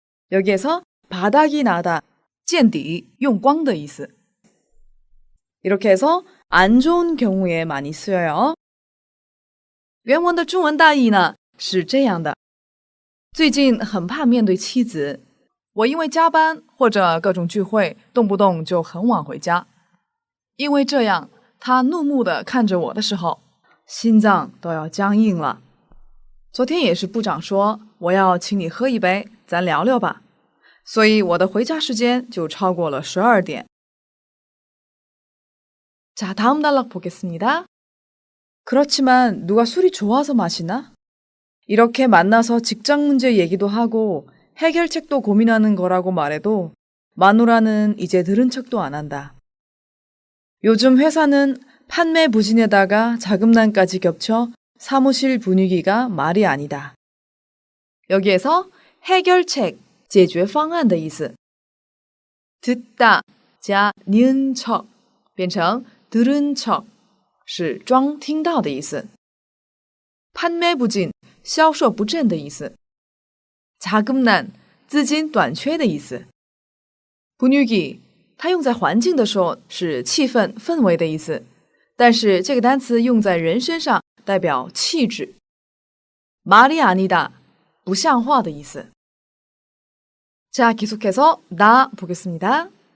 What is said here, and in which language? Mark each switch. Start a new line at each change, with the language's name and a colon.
Korean: 여기에서 바닥이 나다,
Chinese: 见底用光的意思
Korean: 이렇게 해서 안 좋은 경우에 많이 쓰여요.
Chinese: 原文的中文大意呢是这样的最近很怕面对妻子我因为加班或者各种聚会动不动就很晚回家因为这样他怒目地看着我的时候心脏都要僵硬了昨天也是部长说我要请你喝一杯咱聊聊吧所以我的回家时间就超过了12点
Korean: 자, 다음 단락 보겠습니다. 그렇지만 누가 술이 좋아서 마시나? 이렇게 만나서 직장 문제 얘기도 하고 해결책도 고민하는 거라고 말해도 마누라는 이제 들은 척도 안 한다. 요즘 회사는 판매 부진에다가 자금난까지 겹쳐 사무실 분위기가 말이 아니다.
Chinese: 여기에서 해결책, 解决方案的意思 듣다 加 니은 척 变成 들은 척 是装听到的意思 판매不进销售不振的意思 자금난 资金短缺的意思 분위기 它用在环境的时候是气氛氛围的意思但是这个单词用在人身上代表气质 말이 아니다 不像话的意思
Korean: 자, 계속해서 나 보겠습니다.